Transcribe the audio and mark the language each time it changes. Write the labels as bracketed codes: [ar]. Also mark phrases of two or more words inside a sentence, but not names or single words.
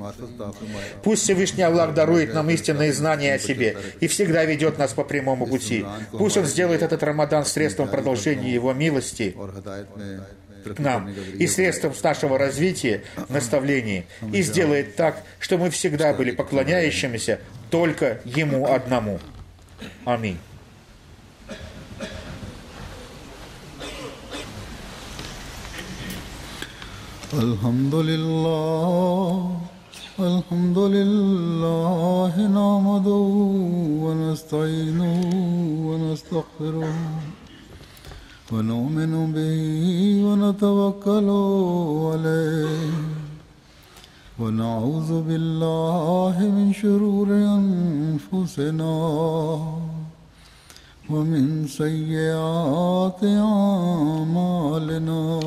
[ru] Пусть Всевышний Аллах дарует нам истинные знания о себе и всегда ведет нас по прямому пути. Пусть Он сделает этот Рамадан средством продолжения Его милости к нам и средством нашего развития в наставлении, и сделает так, что мы всегда были поклоняющимися только Ему одному. Аминь. [ar] الحمد لله نحمده ونستعينه ونستغفره ونؤمن به ونتوكل عليه ونعوذ بالله من شرور أنفسنا ومن سيئات أعمالنا